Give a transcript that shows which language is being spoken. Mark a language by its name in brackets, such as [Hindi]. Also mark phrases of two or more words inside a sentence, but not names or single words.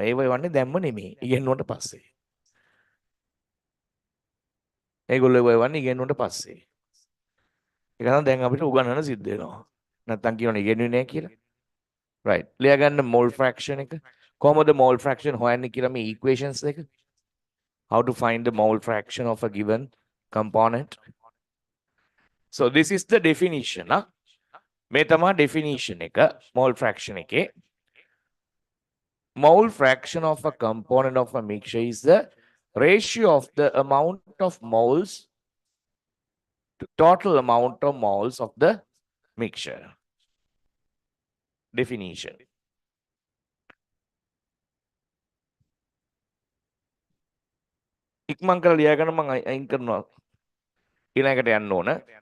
[Sinhala] ඒව එවන්නේ දැම්ම නෙමෙයි. ඉගෙනුවට පස්සේ. ඒගොල්ලෝ ඒව එවන්නේ ඉගෙනුවට පස්සේ. ඒක තමයි දැන් අපිට උගන්වන්න සිද්ධ වෙනවා. නැත්තම් කියවනේ ඉගෙනුවේ නැහැ කියලා. right. ලියා ගන්න [English] mole fraction [Sinhala] එක. කොහොමද [English] mole fraction [Sinhala] හොයන්නේ කියලා මේ equations එක. [English] How to find the mole fraction of a given component. So this is the definition. [Sinhala] මේ තමයි definition එක [English] mole fraction [Sinhala] එකේ. [English] Mole fraction of a component of a mixture is the ratio of the amount of moles to total amount of moles of the mixture. Definition. [Sinhala] ඉක්මන් කරලා ලියා ගන්න මම අයින් කරනවා. ඊළඟට යන්න ඕන.